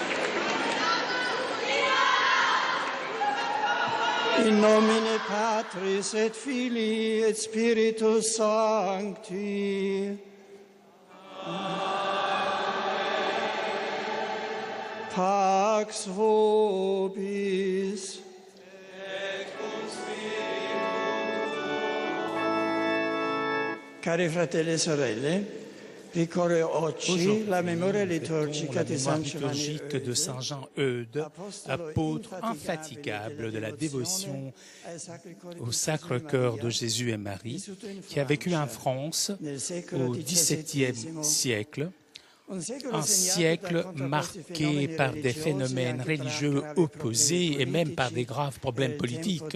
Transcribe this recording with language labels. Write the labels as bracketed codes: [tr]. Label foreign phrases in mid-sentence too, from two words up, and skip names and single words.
[la] In nomine Patris et Filii et Spiritus Sancti. Pax vobis. [it] Cari fratelli e sorelle, ricorre oggi la memoria liturgica di San Giovanni [fr] liturgique de Saint Jean Eudes, apôtre infatigable de la dévotion au Sacre-Cœur de Jésus et Marie, qui a vécu en France au XVIIe siècle, un siècle marqué par des phénomènes religieux opposés et même par des graves problèmes politiques.